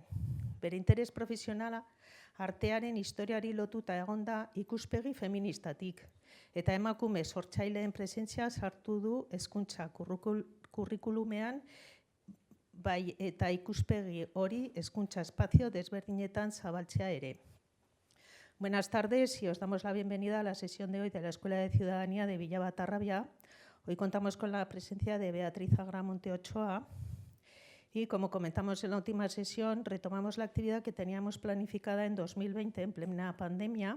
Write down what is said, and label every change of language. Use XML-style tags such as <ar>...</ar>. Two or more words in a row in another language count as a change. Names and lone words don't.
<eu>Bere interes profesionala artearen historiari lotuta egonda ikuspegi feministatik eta emakume sortzaileen presentzia sartu du hezkuntza kurrikulumean, bai eta ikuspegi hori hezkuntza espazio desberdinetan zabaltzea ere.</eu> <es>Buenas tardes y os damos la bienvenida a la sesión de hoy de la Escuela de Ciudadanía de Villava-Tarrabia. Hoy contamos con la presencia de Beatriz Agramonte Ochoa y, como comentamos en la última sesión, retomamos la actividad que teníamos planificada en 2020 en plena pandemia.</es>